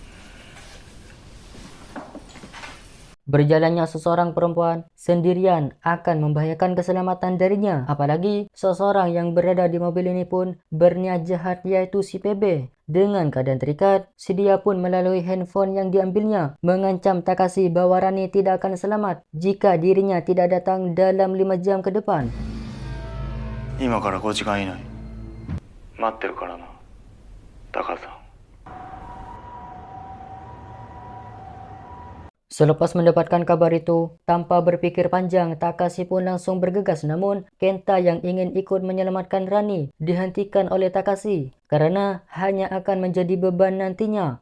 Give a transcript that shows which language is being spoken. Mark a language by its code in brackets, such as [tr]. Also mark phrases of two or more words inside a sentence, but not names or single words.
[id] Berjalannya seseorang perempuan sendirian akan membahayakan keselamatan darinya. Apalagi seseorang yang berada di mobil ini pun berniat jahat, yaitu si PB. Dengan keadaan terikat, si dia pun melalui handphone yang diambilnya mengancam Takashi bahwa Rani tidak akan selamat jika dirinya tidak datang dalam 5 jam ke depan. [ja] 今から5時間以内待ってるからな、タカさん。 [id] Selepas mendapatkan kabar itu, tanpa berpikir panjang, Takashi pun langsung bergegas. Namun, Kenta yang ingin ikut menyelamatkan Rani dihentikan oleh Takashi karena hanya akan menjadi beban nantinya.